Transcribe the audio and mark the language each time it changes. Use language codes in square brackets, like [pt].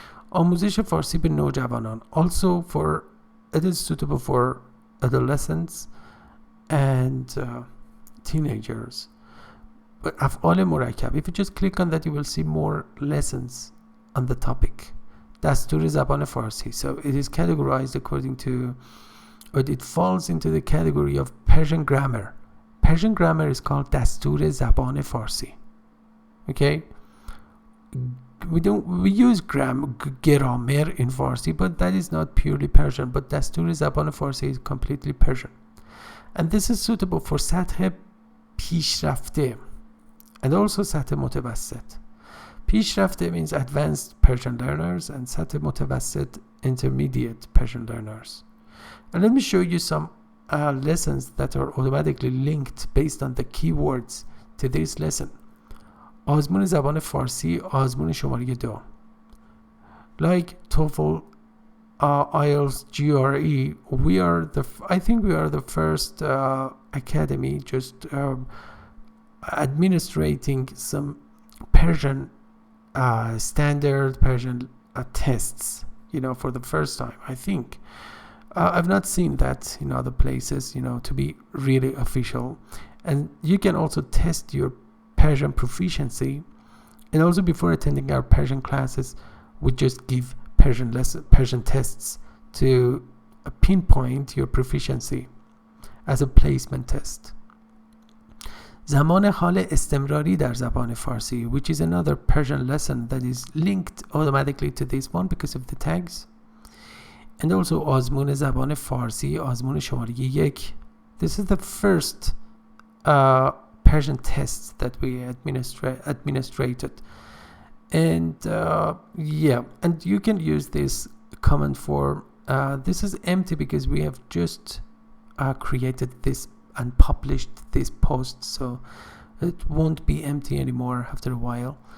[fa] آموزش فارسی به نوجوانان. [en] Also for it is suitable for adolescents and teenagers. But افعال مرکب, if you just click on that, you will see more lessons on the topic. [fa] دستور زبان فارسی. [en] So it is categorized according to, or it falls into the category of Persian grammar. Persian grammar is called [fa] دستور زبان فارسی. [en] Okay? We use grammar in Farsi, but that is not purely Persian. But [fa] دستور زبان فارسی [en] is completely Persian. And this is suitable for [fa] سطح پیشرفته [en] and also سطح متوسط. پیشرفته means advanced Persian learners and [fa] سطح متوسط [en] intermediate Persian learners. And let me show you some lessons that are automatically linked based on the keywords to this lesson. [fa] آزمون زبان فارسی آزمون شماره 2. [en] Like TOEFL, IELTS, GRE, I think we are the first academy just administrating some Persian standard Persian tests, for the first time, I think. I've not seen that in other places, to be really official. And you can also test your Persian proficiency. And also before attending our Persian classes, we just give Persian tests to pinpoint your proficiency as a placement test. [fa] زمان حال استمراری در زبان فارسی, [en] which is another Persian lesson that is linked automatically to this one because of the tags. And also [fa] آزمون زبان فارسی آزمون شماره 1. [en] This is the first Persian tests that we administrated. And and you can use this comment form. This is empty because we have just created this and published this post, so it won't be empty anymore after a while.